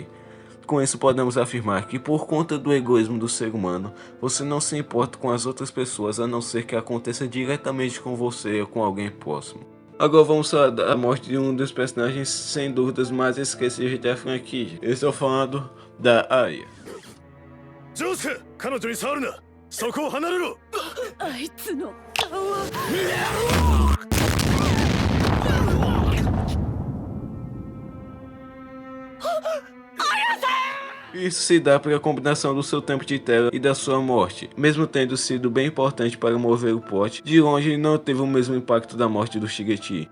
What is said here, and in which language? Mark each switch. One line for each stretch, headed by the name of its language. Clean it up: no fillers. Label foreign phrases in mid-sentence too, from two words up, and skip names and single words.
Portuguese: Com isso podemos afirmar que por conta do egoísmo do ser humano, você não se importa com as outras pessoas a não ser que aconteça diretamente com você ou com alguém próximo. Agora vamos falar da morte de um dos personagens sem dúvidas mais esquecíveis da franquia. Eu estou falando da Aya. Josuke,
Japanese: 彼女に触るな。そこを離れろ。あいつの顔は。
Portuguese: Isso se dá pela combinação do seu tempo de tela e da sua morte. Mesmo tendo sido bem importante para mover o plot, de longe não teve o mesmo impacto da morte do Shigechi.